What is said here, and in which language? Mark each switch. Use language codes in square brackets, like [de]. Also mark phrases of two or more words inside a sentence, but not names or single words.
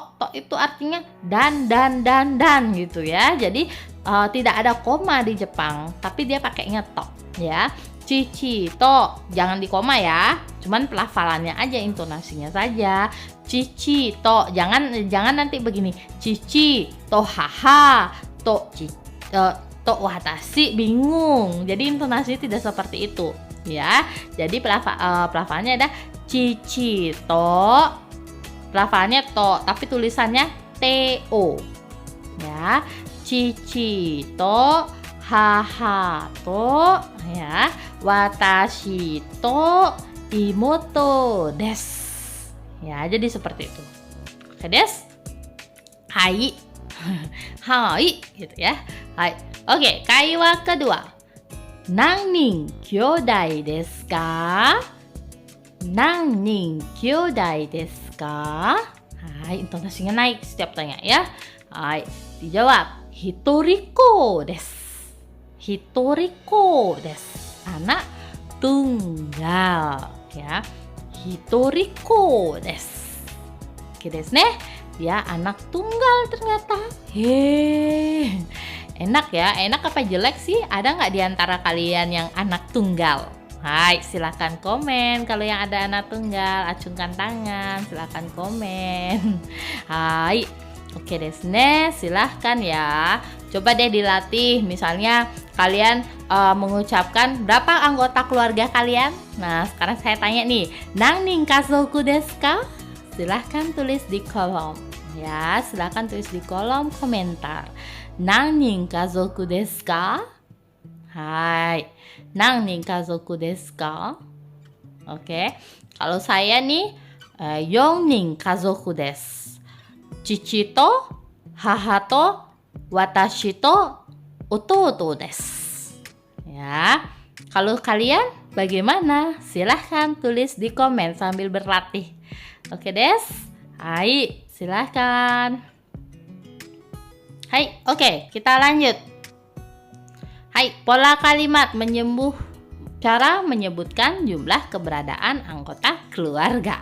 [id] To itu artinya dan gitu ya. Jadi tidak ada koma di Jepang, tapi dia pakainya to ya. [ja] 父と, [id] jangan di koma ya. Cuman pelafalannya aja, intonasinya saja. [ja] 父と, [id] jangan nanti begini. [ja] 父と母、と私, [id] bingung. Jadi intonasinya tidak seperti itu ya. Jadi pelafalannya ada [ja] 父と, [id] pelafalannya to, tapi tulisannya to ya. [ja] 父と、母と ya, 私と、妹です ya. [id] Jadi seperti itu. [ja] オーケーです. [id] Hai. Hai gitu ya. Hai. Oke, kaiwa kedua. [ja] 何人兄弟ですか? 何人兄弟ですか? [id] Hai, intonasinya naik setiap tanya ya. Hai, dijawab [ja] 一人っ子です. 一人っ子です. [id] Anak tunggal ya. [ja] 一人っ子です。オーケーですね. [id] Dia anak tunggal ternyata. Enak ya, enak apa jelek sih? Ada nggak di antara kalian yang anak tunggal? Hai, silakan komen. Kalau yang ada anak tunggal, acungkan tangan, silakan komen. Hai, [ja] オーケーですね, [id] silahkan ya. Coba deh dilatih, misalnya kalian mengucapkan berapa anggota keluarga kalian? Nah, sekarang saya tanya nih, [ja] 何人家族ですか? [id] Silahkan tulis di kolom. Ya, silahkan tulis di kolom komentar. [ja] 何人家族ですか? Hai. 何人家族ですか? [id] Oke. Kalau saya nih, [ja] 4 人家族です. 父と、母と, 私と、弟です. [id] Ya. Kalau kalian bagaimana? Silahkan tulis di komen sambil berlatih. [ja] オーケーです. [id] Hai. Silahkan. Hai, oke, kita lanjut. Hai, pola kalimat cara menyebutkan jumlah keberadaan anggota keluarga.